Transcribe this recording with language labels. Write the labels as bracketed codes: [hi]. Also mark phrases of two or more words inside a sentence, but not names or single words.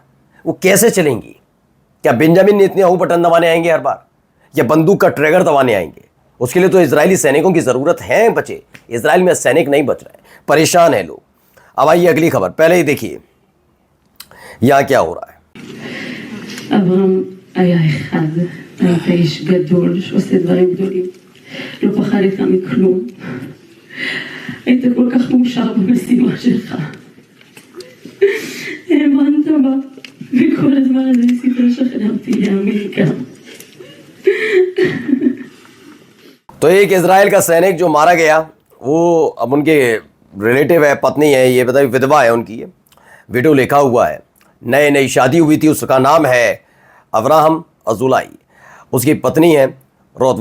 [hi] वो कैसे चलेंगी? क्या बेंजामिन नेतन्याहू बटन दबाने आएंगे हर बार, या बंदूक का ट्रिगर दबाने आएंगे? उसके लिए तो इजरायली सैनिकों की जरूरत है। बचे इजराइल में सैनिक नहीं बच रहे, परेशान है लोग। अब आइए अगली खबर। पहले ही देखिए यहां क्या हो रहा है। [he] אברהם היה אחד, היית איש גדול שעושה דברים גדולים, לא פחד איתך מכלום, היית כל כך מאושר במשימה שלך, האמנת בה, וכל הזמן הזה ניסית לשכנע אותי להאמין גם. [hi] तो एक इजराइल का सैनिक जो मारा गया, वो अब उनके रिलेटिव है, पत्नी है, ये बताइए विधवा है उनकी। वीडियो लिखा हुआ है, नई नई शादी हुई थी, उसका नाम है अब्राहम अजुलाई, उसकी पत्नी है रोत।